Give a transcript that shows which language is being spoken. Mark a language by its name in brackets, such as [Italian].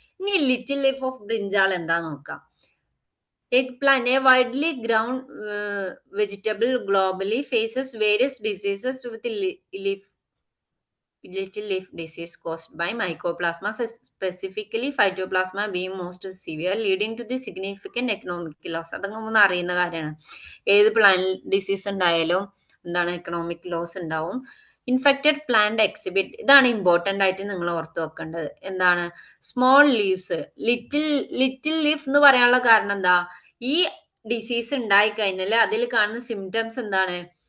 [Malayalam] ഇനി little leaf of brinjal എന്താ നോക്കാം. [English] Eggplant, a widely grown vegetable globally, faces various diseases with little leaf disease caused by mycoplasma, specifically phytoplasma being most severe, leading to the significant economic loss. [Malayalam] അതങ്ങ് ഒന്ന് അറിയുന്ന കാര്യമാണ്. ഏത് plant disease ഉണ്ടായാലും എന്താണ് economic loss ഉണ്ടാവും. [English] infected plant exhibit, [Malayalam] ഇതാണ് important ആയിട്ട് നിങ്ങൾ ഓർത്ത് വെക്കേണ്ടത്. എന്താണ് സ്മോൾ ലീവ്സ്, ലിറ്റിൽ ലീഫ് എന്ന് പറയാനുള്ള കാരണം എന്താ? ഈ ഡിസീസ് ഉണ്ടായി കഴിഞ്ഞാൽ അതിൽ കാണുന്ന സിംറ്റംസ് എന്താണ്?